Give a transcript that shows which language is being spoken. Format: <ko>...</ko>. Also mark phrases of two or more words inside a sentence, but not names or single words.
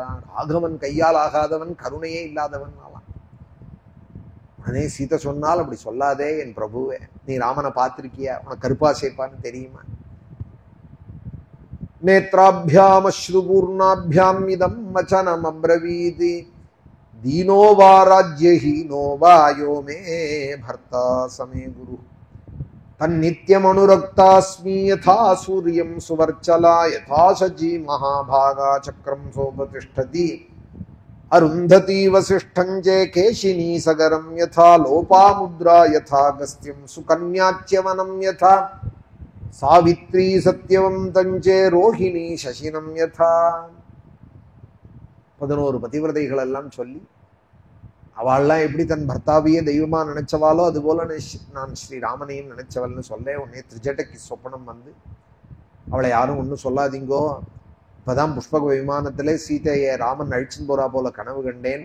<ta>ராகவன் கையால் ஆகாதவன், கருணையே இல்லாதவன் ஆலாம். உடனே சீதை சொன்னால், அப்படி சொல்லாதே என் பிரபுவே, நீ ராமனை பார்த்திருக்கியா, உனக்கு கருப்பா சேப்பான்னு தெரியுமா?</ta> <sa>नेत्राभ्याम् अश्रुपूर्णाभ्याम् इदम् वचनम् अब्रवीत् दीनो वा राज्यहीनो वा यो मे भर्ता समे गुरु तन्नित्यमनुरक्तास्मि यथा सूर्यं सुवर्चला यथा सजी महाभागा चक्रं सोपतिष्ठति अरुन्धति वसिष्ठं च केशिनी सगरं यथा लोपामुद्रा यथा गस्त्यं सुकन्याच्यवनं यथा सावित्री सत्यवन्तं च रोहिणी शशिनं यथा.</sa> <ta>11 பதிவிரதைகள் எல்லாம் சொல்லி அவள்லாம் எப்படி தன் பர்த்தாவையே தெய்வமா நினைச்சவாளோ அதுபோல நான் ஸ்ரீராமனையும் நினைச்சவள்னு சொல்ல. உடனே திரிஜட்டைக்கு சொப்பனம் வந்து, அவளை யாரும் ஒன்றும் சொல்லாதீங்கோ, இப்பதான் புஷ்பக விமானத்திலே சீதையை ராமன் அழிச்சுன்னு போறா போல கனவு கண்டேன்.</ta>